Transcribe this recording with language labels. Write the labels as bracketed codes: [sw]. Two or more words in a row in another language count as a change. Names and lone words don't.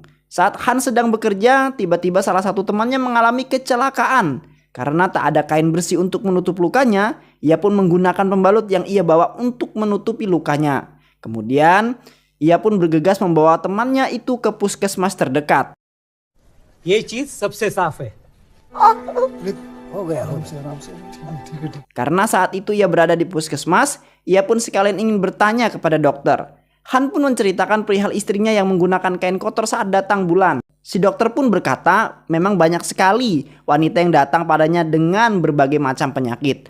[id] Saat Han sedang bekerja, tiba-tiba salah satu temannya mengalami kecelakaan. Karena tak ada kain bersih untuk menutup lukanya, ia pun menggunakan pembalut yang ia bawa untuk menutupi lukanya. Kemudian, ia pun bergegas membawa temannya itu ke puskesmas terdekat. [hi] ये चीज सबसे साफ है। [id] Karena saat itu ia berada di puskesmas, ia pun sekalian ingin bertanya kepada dokter. Han pun menceritakan perihal istrinya yang menggunakan kain kotor saat datang bulan. Si dokter pun berkata, memang banyak sekali wanita yang datang padanya dengan berbagai macam penyakit.